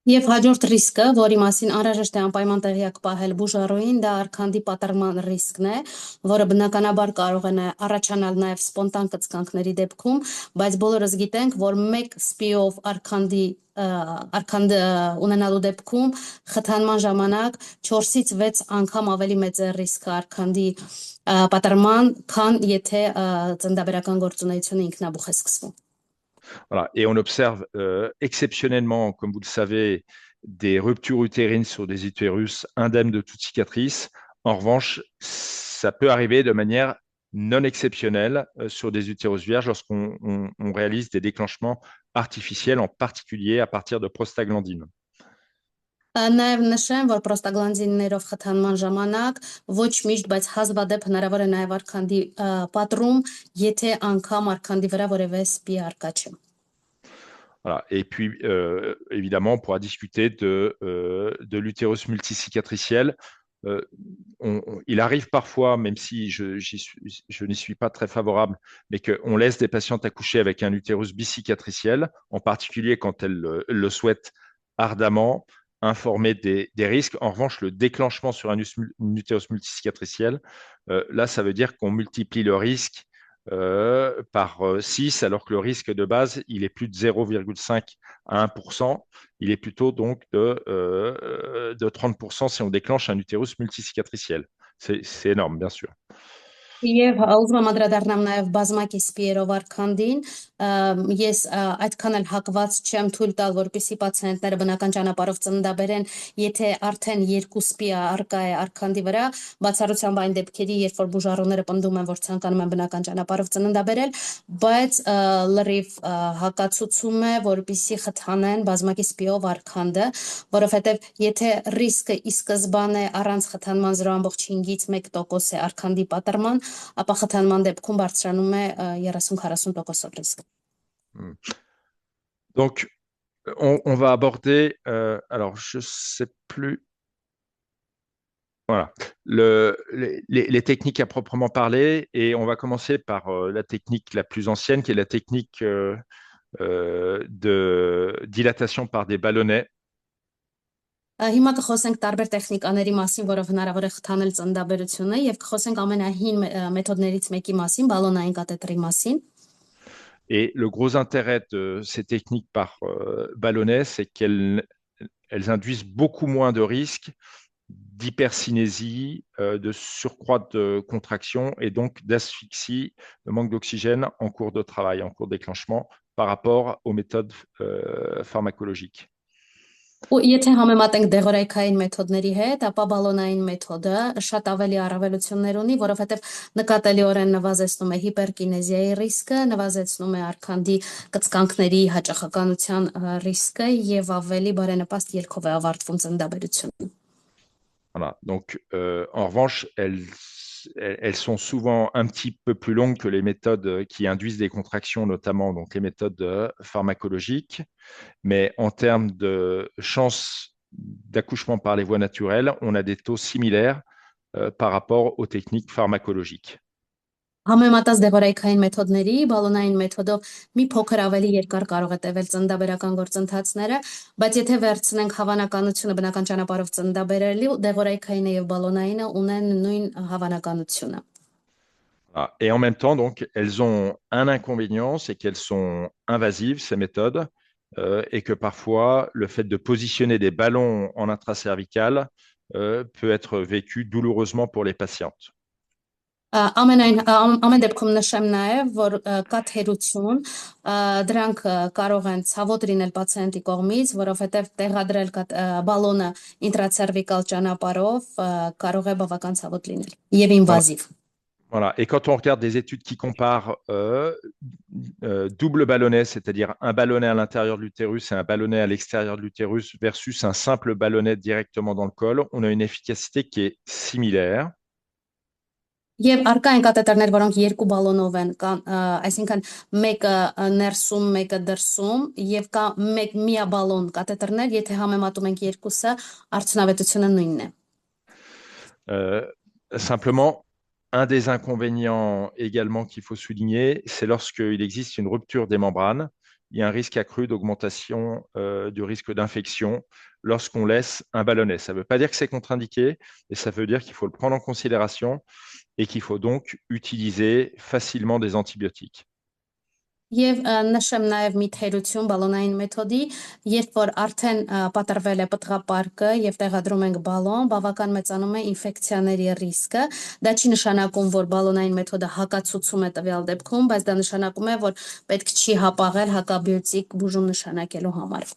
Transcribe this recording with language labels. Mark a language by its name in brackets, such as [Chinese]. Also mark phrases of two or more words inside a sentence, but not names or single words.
[Armenian] Եվ հաջորդ ռիսկը, որի մասին անհրաժեշտ է անպայման տեղյակ պահել բուժառուին, դա արքանդի պատռման ռիսկն է, որը բնականաբար կարող է առաջանալ նաև սպոնտան կծկանքների դեպքում, բայց բոլորս գիտենք, որ մեկ սպիով արքանդ ունենալու դեպքում խթանման ժամանակ 4-ից 6 անգամ ավելի մեծ է ռիսկը արքանդի պատռման, քան եթե ծննդաբերական գործունեությունը ինքնաբուխ է սկսվում։ [French] Voilà. Et on observe exceptionnellement, comme vous le savez, des ruptures utérines sur des utérus indemnes de toute cicatrice. En revanche, ça peut arriver de manière non exceptionnelle sur des utérus vierges lorsqu'on réalise des déclenchements artificiels, en particulier à partir de prostaglandines. [Armenian] Նաև նշեմ, որ պրոստագլանդիններով խթանման ժամանակ ոչ միշտ, բայց հազվադեպ հնարավոր է նաև արքանդի պատռում, եթե անգամ արքանդի վրա որևէ սպի առկա չէ։ [French] Voilà. Et puis, évidemment, on pourra discuter de l'utérus multicicatriciel. Il arrive parfois, même si je n'y suis pas très favorable, mais qu'on laisse des patientes accoucher avec un utérus bicicatriciel, en particulier quand elles le souhaitent ardemment, informer des risques. En revanche, le déclenchement sur un utérus multicicatriciel, là, ça veut dire qu'on multiplie le risque par 6, alors que le risque de base, il est plus de 0,5 à 1%. Il est plutôt donc de 30% si on déclenche un utérus multicicatriciel. C'est énorme, bien sûr. [Armenian] Եվ ուզում եմ անդրադառնամ նաև բազմակի սպիերով արքանդին, ես այդքան էլ հակված չեմ թույլ տալ, որպեսզի պացիենտները բնական ճանապարհով ծննդաբերեն, եթե արդեն 2 սպի առկա է արքանդի վրա, բացառությամբ այն դեպքերի, երբ որ բուժառուները պնդում են, որ ցանկանում են բնական ճանապարհով ծննդաբերել, բայց լրիվ հակացուցում է, որպեսզի խթանեն բազմակի սպիով արքանդը, որովհետև եթե ռիսկը ի սկզբանե առանց խթանման 0.5-ից 1% է արքանդի պատռման, ապա խթանման դեպքում բարձրանում է 30-40% ռիսկ։ [French] Donc, on va aborder, alors je ne sais plus, voilà, les techniques à proprement parler, et on va commencer par la technique la plus ancienne, qui est la technique de dilatation par des ballonnets. [Armenian] Հիմա կխոսենք տարբեր տեխնիկաների մասին, որով հնարավոր է խթանել ծննդաբերությունը, եւ կխոսենք ամենահին մեթոդներից մեկի մասին, բալոնային կաթետրի մասին։ [French] Et le gros intérêt de ces techniques par ballonnet, c'est qu'elles induisent beaucoup moins de risques d'hypercinésie, de surcroît de contraction et donc d'asphyxie, de manque d'oxygène en cours de travail, en cours de déclenchement par rapport aux méthodes pharmacologiques. [Armenian] Ու եթե համեմատենք դեղորայքային մեթոդների հետ, ապա բալոնային մեթոդը շատ ավելի առավելություններ ունի, որովհետև նկատելիորեն նվազեցնում է հիպերկինեզիայի ռիսկը, նվազեցնում է արքանդի կծկանքների հաճախականության ռիսկը եւ ավելի բարենպաստ ելքով է ավարտվում ծննդաբերությունը։ [French] Voilà. Donc, en revanche, elles sont souvent un petit peu plus longues que les méthodes qui induisent des contractions, notamment donc les méthodes pharmacologiques. Mais en termes de chance d'accouchement par les voies naturelles, on a des taux similaires par rapport aux techniques pharmacologiques. [Armenian] Համեմատած դեղորայքային մեթոդների, բալոնային մեթոդով մի փոքր ավելի երկար կարող է տևել ծննդաբերական գործընթացները, բայց եթե վերցնենք հավանականությունը բնական ճանապարհով ծննդաբերելու, դեղորայքայինը եւ բալոնայինը ունեն նույն հավանականությունը։ [French] Et en même temps, donc, elles ont un inconvénient, c'est qu'elles sont invasives, ces méthodes, et que parfois, le fait de positionner des ballons en intracervical peut être vécu douloureusement pour les patientes. [Armenian] Ամեն դեպքում նշեմ նաև, որ կա թերություն, դրանք կարող են ցավոտ լինել պացիենտի կողմից, որովհետև տեղադրել բալոնը ինտրացերվիկալ ճանապարհով կարող է բավական ցավոտ լինել եւ ինվազիվ։ [French] Voilà. Et quand on regarde des études qui comparent double ballonnet, c'est-à-dire un ballonnet à l'intérieur de l'utérus et un ballonnet à l'extérieur de l'utérus versus un simple ballonnet directement dans le col, on a une efficacité qui est similaire. [Armenian] Եվ արկա են կաթետրներ, որոնք երկու բալոնով են, այսինքն մեկը ներսում, մեկը դրսում, եւ կա մեկ միաբալոն կաթետրներ, եթե համեմատում ենք երկուսը, արդյունավետությունը նույնն է։ [French] Simplement, un des inconvénients également qu'il faut souligner, c'est lorsqu'il existe une rupture des membranes, il y a un risque accru d'augmentation du risque d'infection lorsqu'on laisse un ballonnet. Ça ne veut pas dire que c'est contre-indiqué, et ça veut dire qu'il faut le prendre en considération et qu'il faut donc utiliser facilement des antibiotiques. [Armenian] Եվ նշեմ նաև մի թերություն բալոնային մեթոդի, երբ որ արդեն պատրվել է պտղապարկը եւ տեղադրում ենք բալոն, բավական մեծանում է ինֆեկցիաների ռիսկը։ Դա չի նշանակում, որ բալոնային մեթոդը հակացուցում է տվյալ դեպքում, բայց դա նշանակում է, որ պետք չի հապաղել հակաբիոտիկ բուժում նշանակելու համար։